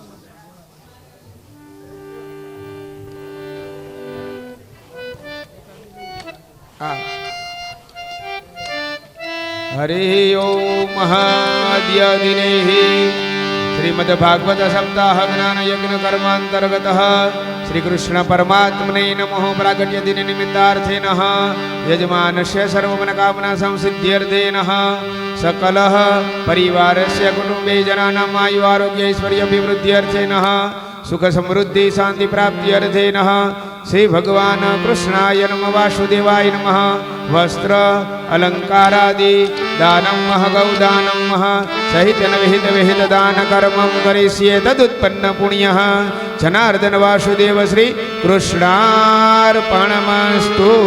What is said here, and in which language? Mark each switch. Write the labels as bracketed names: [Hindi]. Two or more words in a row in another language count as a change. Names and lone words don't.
[Sanskrit] હરિ ઓમ અદ્ય દિને શ્રીમદ ભાગવત સપ્તાહ જ્ઞાન યજ્ઞ કર્માંતર્ગત શ્રી કૃષ્ણ પરમાત્મને નમઃ. પ્રાગટ્ય દિન નિમિત્તાર્થેન યજમાનસ્ય સર્વમનોકામના સંસિદ્ધ્યર્થેન સકલ પરિવારસ્ય કુટુંબે જનાનામ આયુ આરોગ્ય ઐશ્વર્ય અભિવૃદ્ધ્યર્થેન સુખ સમૃદ્ધિ શાંતિ પ્રાપ્ત્યર્થેન श्री भगवान कृष्णाय नमः वासुदेवाय नमः वस्त्र अलंकारादि दानं मह गौदानं मह सहित विहित विहित दान कर्मं करिष्ये तदुत्पन्न पुण्यः जनार्दन वासुदेव श्री कृष्णार्पणमस्तु।